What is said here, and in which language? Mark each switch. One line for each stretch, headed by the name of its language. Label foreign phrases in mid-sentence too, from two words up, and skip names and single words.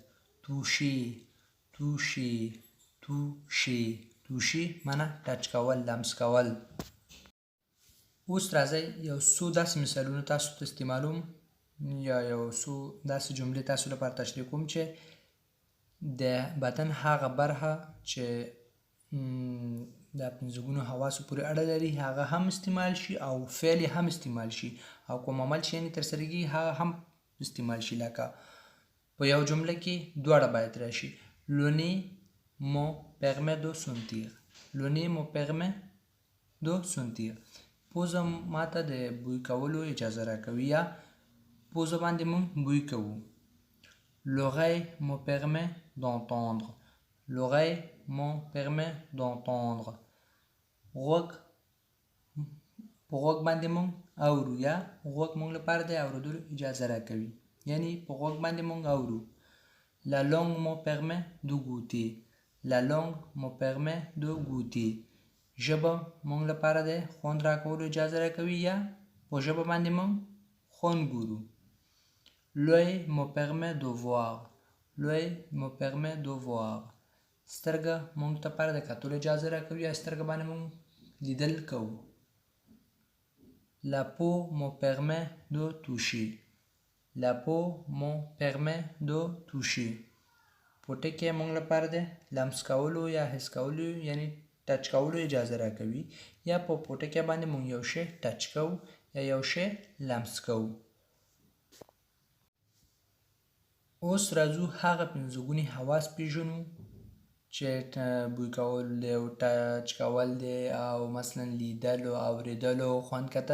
Pashto: toucher معنا ټچ کول لمس کول اوس راځئ یو څو داسې مثالونه تاسو ته استعمالوم یا یو څو داسې جملې تاسو لپاره تشریح کوم چې د بدن هغه برخه چې د پنځه حواسو پورې اړه لري هغه هم استعمال شي او فعل هم استعمال شي او کوم عمل چې یعنې ترسره کېږي هغه هم استعمال شي لکه په یو جمله کې دواړه باید راشي
French: le nez me permet de sentir
Pashto: پوزه ماته د بوی کولو اجازه راکوي یا پوزه باندې مونږ بوی کوو
French: l'oreille me permet d'entendre
Pashto: غوږ په غوږ باندې مونږ اورو یا غوږ مونږ لپاره د اورېدلو اجازه راکوي یعنی په غوږ باندې مونږ اورو
French: La langue me permet de goûter. La langue me permet de goûter.
Pashto: ژبه مونږ لپاره د خوند راکولو اجازه راکوي یا په ژبه باندې مونږ خوند ګورو
French: L'œil me permet de voir. L'œil me permet de voir.
Pashto: سترګه مونږ ته لپاره د کتلو اجازه راکوي یا سترګه باندې مونږ لیدل کوو
French: La peau me permet de toucher. La peau me permet de toucher.
Pashto: پوټکی مونږ لپاره د لمس کولو یا حس کولو یعنی ټچ کولو اجازه راکوي یا په پوټکی باندې مونږ یو شی ټچ کوو یا یو شی لمس کوو اوس راځو هغه پنځه ګوني حواس پیژنو چې بوی کول دی او ټچ کول دی او مثلا لیدل او اورېدل او خوند کتل